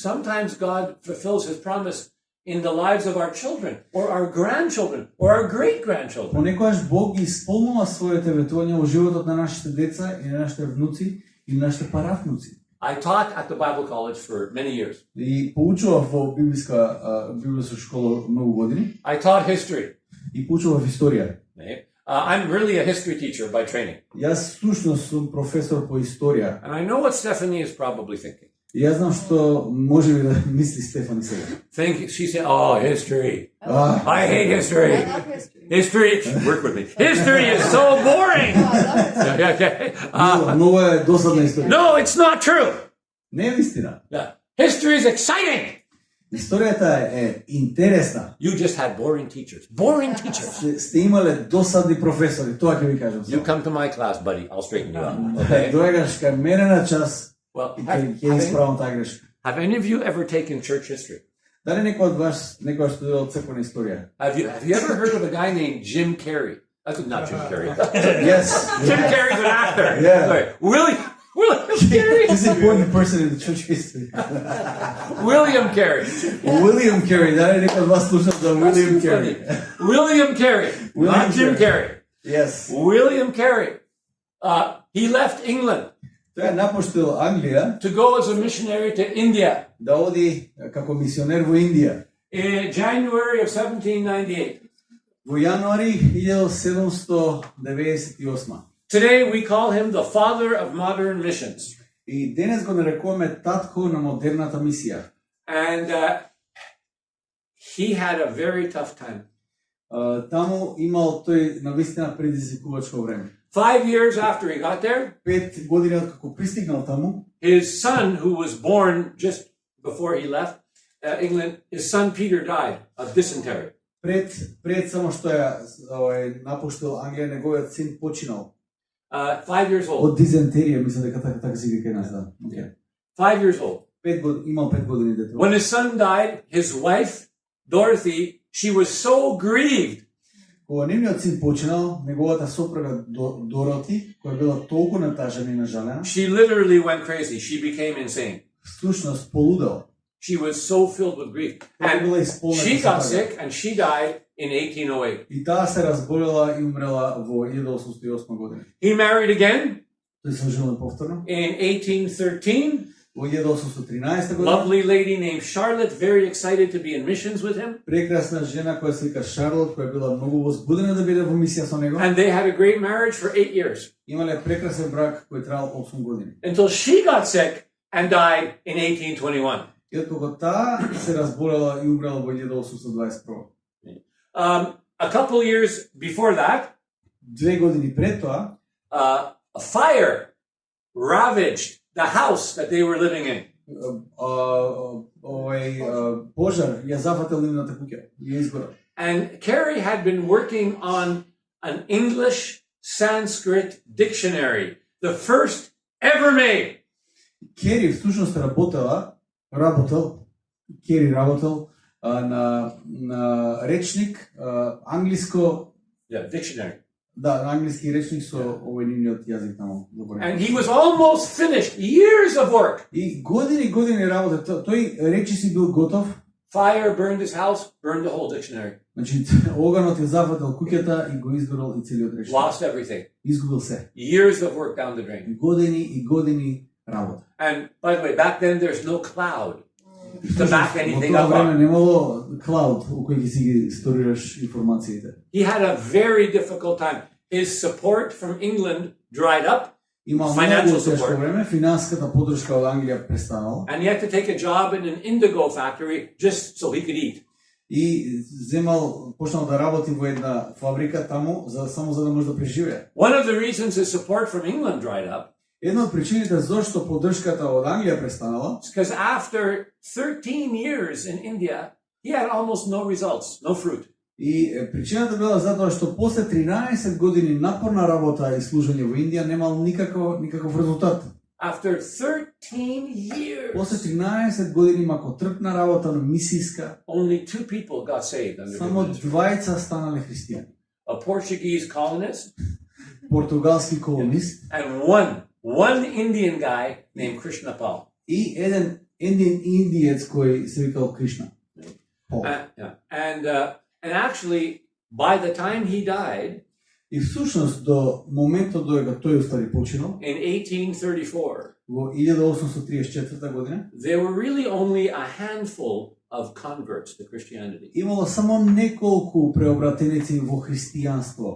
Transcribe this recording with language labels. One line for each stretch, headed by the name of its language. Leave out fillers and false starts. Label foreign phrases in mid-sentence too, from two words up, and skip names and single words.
English: Sometimes God fulfills His promise in the lives of our children or our grandchildren or our great-grandchildren.
Macedonian: Понекогаш Бог ги исполнува своите ветувања во животот на нашите деца и на нашите внуци и на нашите паравнуци.
English: I taught at the Bible college for many years.
Macedonian: И поучував во библиска школа многу години
English: I taught history.
Macedonian: и поучував историја.
English: Okay? I'm really a history teacher by training.
Macedonian: Јас всушност сум професор по историја.
English: And I know what Stephanie is probably thinking.
Macedonian: И јас знам што може би да мисли Стефани сега.
English: She said, oh, history. Ah. I hate history. I love history. History, work with me. History is so boring. No, I love history. Okay.
Macedonian: Многу е досадна историја.
English: No, it's not true.
Macedonian: Не е вистина.
English: Yeah. History is exciting.
Macedonian: Историјата е интересна.
English: You just had boring teachers. Boring teachers.
Macedonian: Сте имале досадни професори, тоа ќе ви кажам.
English: You come to my class, buddy. I'll straighten you out. Okay.
Macedonian: Доаѓаш кај мене на час
English: Well,
Macedonian: и ќе исправам таа грешка.
English: have any of you ever taken church history?
Macedonian: Дали некој од вас некој студирал црквена историја?
English: Have you ever heard of a guy named Jim Carrey? That's not Jim Carrey. Yes. Jim Carrey's an actor. Yeah. Sorry. William Carey. He's an important person in the church history. William Carey. William Carey,
Macedonian: дали некој од вас слушал за William Carey?
English: William Carey. William Not Jim Carey. Yes. William Carey. He left England
Macedonian: Тој напуштил Англија
English: to go as a missionary to India
Macedonian: да оди како мисионер во Индија.
English: in January of 1798.
Macedonian: Во јануари 1798.
English: Today we call him the father of modern missions.
Macedonian: И денес го нарекуваме татко на модерната мисија.
English: And he had a very tough time.
Macedonian: Таму имал тој навистина предизвикувачко време.
English: 5 years after he got there,
Macedonian: 5 години откако пристигнал таму,
English: his son, who was born just before he left England, his son Peter died of dysentery.
Macedonian: пред само што ја напуштил Англија, неговиот син починал
English: 5 years old.
Macedonian: од дизентерија, мислам дека така се вика нас, да.
English: Okay. 5 years old.
Macedonian: Имал 5 години дете.
English: When his son died, his wife, Dorothy, she was so grieved.
Macedonian: Кога нивниот син починал, неговата сопруга Дороти, која била толку натажена и нажалена,
English: She literally went crazy. She became insane.
Macedonian: всушност полудела.
English: She was so filled with grief. And she got sick and she died in 1808.
Macedonian: И таа се разболела и умрела во 1808 година.
English: He married again
Macedonian: Тој се оженил повторно
English: in 1813.
Macedonian: во 1813 година.
English: Lovely lady named Charlotte, very excited to be in missions with him.
Macedonian: Прекрасна жена која се вика Шарлот, која била многу возбудена да биде во мисија со него.
English: And they had a great marriage for 8 years.
Macedonian: Имале прекрасен брак кој траел 8 години.
English: Until she got sick and died in 1821.
Macedonian: И откога таа се разболела и умрела во 1821.
English: A couple years before that,
Macedonian: 2 години пред тоа,
English: a fire ravaged the house that they were living in.
Macedonian: Пожар ја зафатил нивната куќа, ја изгорел.
English: And Carrie had been working on an English Sanskrit dictionary, the first ever made.
Macedonian: Кери всушност работел на речник англиско,
English: Dictionary.
Macedonian: да, на англиски речник со овој нивниот јазик таму.
English: And he was almost finished, years of work.
Macedonian: И години работа, тој речиси бил готов.
English: Fire burned his house, burned the whole dictionary.
Macedonian: Значи, оганот ја зафатил куќата и го изгорел и целиот речник.
English: Lost everything.
Macedonian: Изгубил се.
English: Years of work down the drain.
Macedonian: Години работа.
English: And by the way, back then there's no cloud to back anything
Macedonian: Во тоа
English: up
Macedonian: време
English: on.
Macedonian: немало клауд у кој ќе си ги сторираш информациите.
English: He had a very difficult time. His support from England dried up,
Macedonian: Имал
English: Financial
Macedonian: многу тешко
English: support.
Macedonian: време, финансиската поддршка од Англија престанала
English: and he had to take a job in an indigo factory just so he could eat.
Macedonian: и почнал да работи во една фабрика таму само за да може да преживее.
English: One of the reasons his support from England dried up
Macedonian: Една од причините зошто поддршката од Англија престанала
English: is because after 13 years in India, he had almost no results, no fruit.
Macedonian: и причината била затоа што после 13 години напорна работа и служење во Индија немал никаков резултат.
English: After 13 years,
Macedonian: После 13 години макотрпна работа на мисијска,
English: only 2 people got saved under his
Macedonian: само
English: ministry.
Macedonian: двајца станале христијани.
English: A Portuguese colonist
Macedonian: Португалски колонист
English: and one Indian guy named Krishna Pal.
Macedonian: и еден индиец кој се викал Кришна. Пол.
English: And actually, by the time he died
Macedonian: И всушност до моментот додека тој устари починал
English: in 1834,
Macedonian: во 1834 година,
English: there were really only a handful of converts to Christianity.
Macedonian: имало само неколку преобратеници во христијанство.